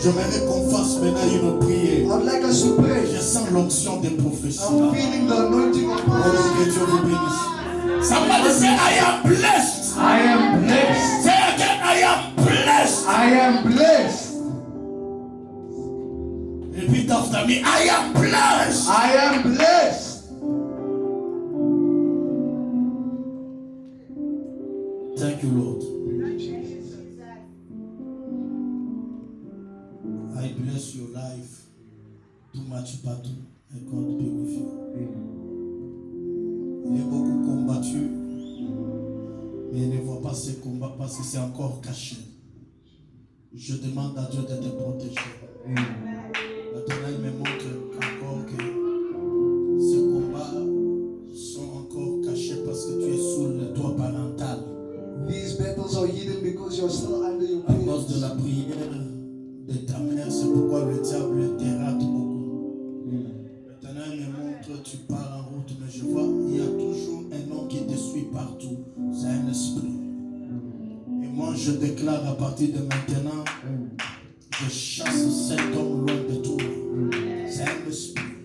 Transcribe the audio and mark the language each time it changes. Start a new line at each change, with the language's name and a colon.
French: J'aimerais qu'on fasse maintenant une prière.
English: I would like us to pray.
French: Je sens l'onction des prophéties.
English: I'm feeling the anointing of Oh, prophecy.
French: que Dieu vous bénisse.
English: Somebody say, I am blessed. I am blessed. Say again, I am blessed. I am blessed. Repeat after me, I am blessed. I am blessed. Thank you, Lord. I bless your life too much partout. And God be with you.
French: Il est beaucoup combattu, mais il ne voit pas ces combats parce que c'est encore caché. Je demande à Dieu de te protéger. Maintenant, il me montre encore que ces combats sont encore cachés parce que tu es sous le toit parental.
English: These battles are hidden because you're still under your
French: À cause de la
English: parents.
French: prière de ta mère, c'est pourquoi le diable te rate beaucoup. Maintenant, il me montre, tu pars en route, mais je vois, il y a toujours un homme qui te suit partout. C'est un esprit. Et moi, je déclare à partir de maintenant, je chasse cet homme loin de toi. C'est un esprit.